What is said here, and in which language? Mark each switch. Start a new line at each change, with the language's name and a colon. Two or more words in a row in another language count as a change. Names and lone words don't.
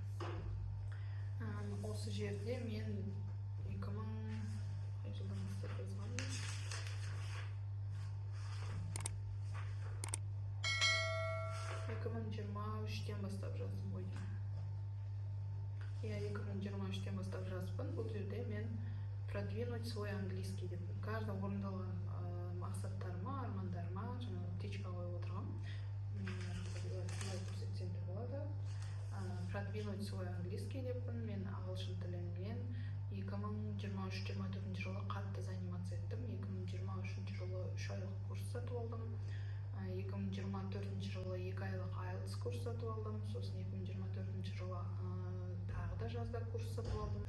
Kazakh: Осы жерде мен 2000 жылдан бастап жазғанмын. 2023 үчтен бастап жаздым ғой. Я 2023-тен бастап жазыппын. Бұл жерде мен
Russian: продвинуть свой английский
Kazakh: деп каждый орындалған мақсаттарыма, армандарыма жаңағы птичка қойып отырғам. Былай көрсетсем де болады.
Russian: Продвинуть свой английский деппін.
Kazakh: Мен ағылшын тілімен 2023-24 жылы қатты заниматься еттім. 2023 жылы 3 айлық курс сатып алдым. 2024 жылы 2 айлық IELTS курс сатып алдым. Сосын 2024 жылы тағы да жазда курс сатып алдым.